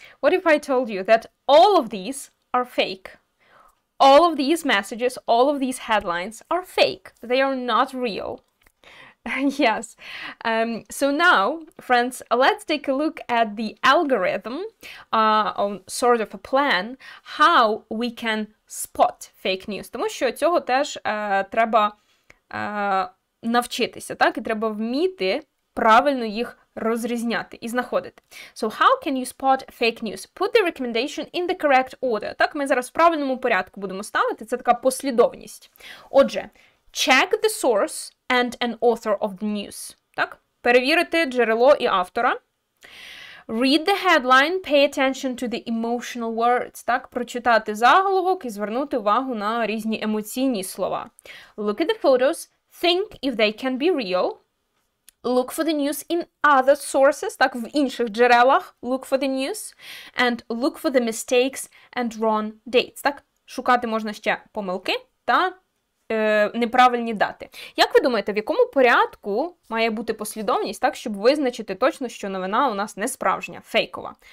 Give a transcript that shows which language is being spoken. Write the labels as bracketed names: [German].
[English] What if I told you that all of these are fake? All of these messages, all of these headlines are fake. They are not real. Yes. So now, friends, let's take a look at the algorithm, on sort of a plan, how we can spot fake news. [Ukrainian] Тому що цього теж треба навчитися, так? І треба вміти правильно їх розрізняти і знаходити. [English] So how can you spot fake news? Put the recommendation in the correct order. [Ukrainian] Так, ми зараз в правильному порядку будемо ставити. Це така послідовність. Отже, [English] check the source and an author of the news. [Ukrainian] Так? Перевірити джерело і автора. [English] Read the headline, pay attention to the emotional words. [Ukrainian] Так? Прочитати заголовок і звернути увагу на різні емоційні слова. [English] Look at the photos, think if they can be real. Look for the news in other sources, [Ukrainian] так, в інших джерелах. [English] Look for the news. And look for the mistakes and wrong dates. [Ukrainian] Так? Шукати можна ще помилки та неправильні дати. Як ви думаєте, в якому порядку має бути послідовність, так, щоб визначити точно, що новина у нас не справжня, фейкова?